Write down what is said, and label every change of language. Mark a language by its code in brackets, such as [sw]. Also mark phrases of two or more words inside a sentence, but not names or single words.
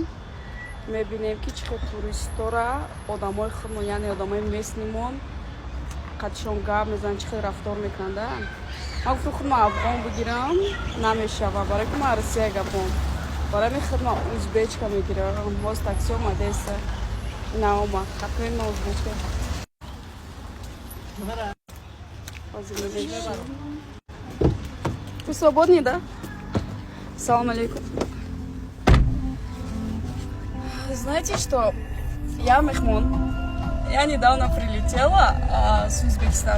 [tg] Мебинем ки чихе туристора одамои хурмо, яъне одамои местнимон қадшон гап мезананд, чихе рафтор мекунанд. Ман гуфтам хурмо афғон бигирам, намешава. Барои ки ман Россия гапом. Барои мехоҳад ман узбечка мегирам. Ҳоз такси омадеса. Наома. Хатман ман узбечка. [ru] Вы свободны, да? [ar] سلام عليكم. [ru] Знаете что? Я мехмон. Я недавно прилетела с Узбекистана.